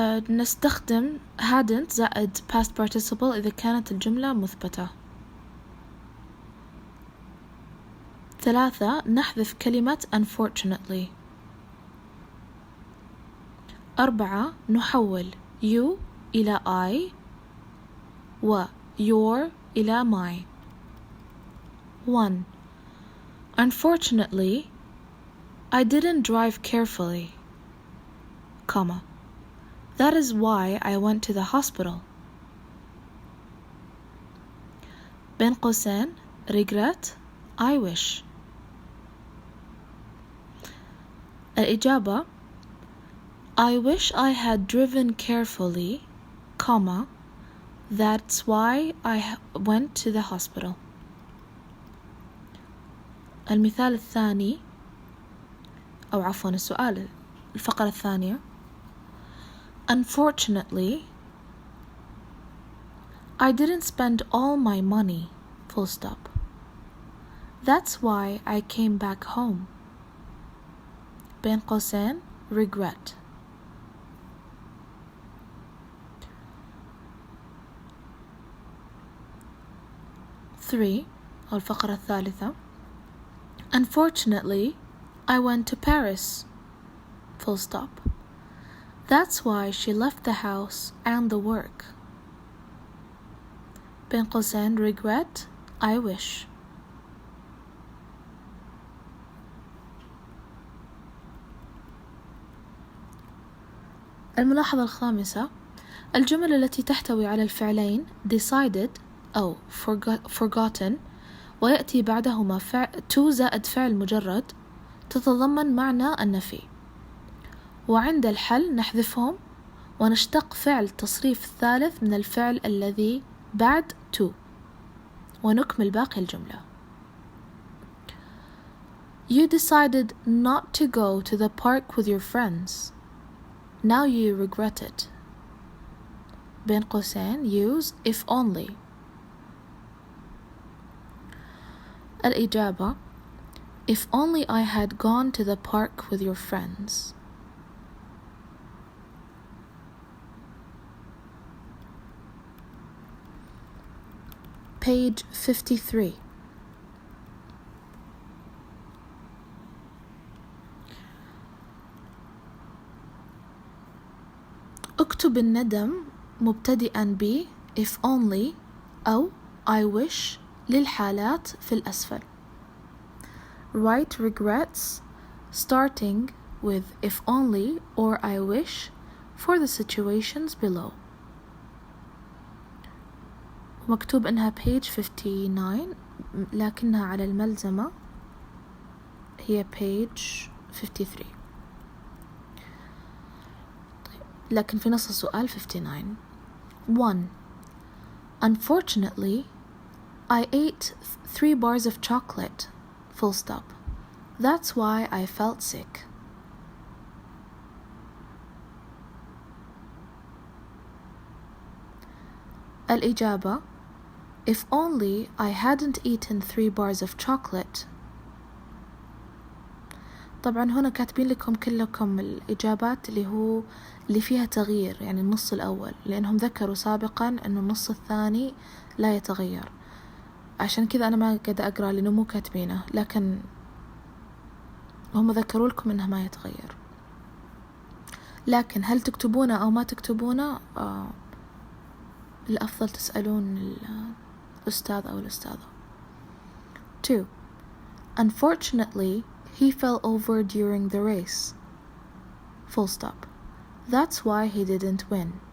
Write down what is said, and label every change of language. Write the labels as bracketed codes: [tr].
[ar] نستخدم hadn't زائد past participle إذا كانت الجملة مثبتة. 3. نحذف كلمة unfortunately. 4. نحول you إلى I و your إلى my. 1. [en] Unfortunately, I didn't drive carefully, comma. That is why I went to the hospital. [ar] بين قوسين [en] regret, I wish. [ar] الإجابة: [en] I wish I had driven carefully, comma. That's why I went to the hospital. [ar] المثال الثاني أو عفوا السؤال الفقرة الثانية: [en] Unfortunately, I didn't spend all my money, full stop. That's why I came back home. [ar] بين قوسين regret. [en] Three [ar] أو الفقرة الثالثة: [en] Unfortunately, I went to Paris, full stop. That's why she left the house and the work. [ar] بين قوسين [en] regret, I wish. [ar] الملاحظة الخامسة: الجمل التي تحتوي على الفعلين decided أو forgotten ويأتي بعدهما to زائد فعل مجرد تتضمن معنى النفي، وعند الحل نحذفهم ونشتق فعل التصريف الثالث من الفعل الذي بعد to ونكمل باقي الجملة. [en] You decided not to go to the park with your friends. Now you regret it. [ar] بين قوسين [en] use if only. [ar] الإجابة: [en] If only I had gone to the park with your friends. Page 53. [ar] اكتب الندم مبتدئا ب if only أو I wish للحالات في الأسفل. [en] Write regrets starting with if only or I wish for the situations below. [ar] مكتوب إنها page 59 لكنها على الملزمة هي page 53. لكن في نص السؤال 59. 1. [en] Unfortunately, I ate 3 bars of chocolate, full stop. That's why I felt sick. [ar] الإجابة: [en] If only I hadn't eaten 3 bars of chocolate. [ar] طبعا هنا كاتبين لكم كلكم الإجابات اللي فيها تغيير، يعني النص الأول، لأنهم ذكروا سابقا أنه النص الثاني لا يتغير، عشان كذا أنا ما قاعدة أقرأ لأنه مو كاتبينه، لكن هم ذكروا لكم أنه ما يتغير. لكن هل تكتبونه أو ما تكتبونه الأفضل تسألون الأستاذ أو الأستاذة. 2. [en] Unfortunately, he fell over during the race. Full stop. That's why he didn't win.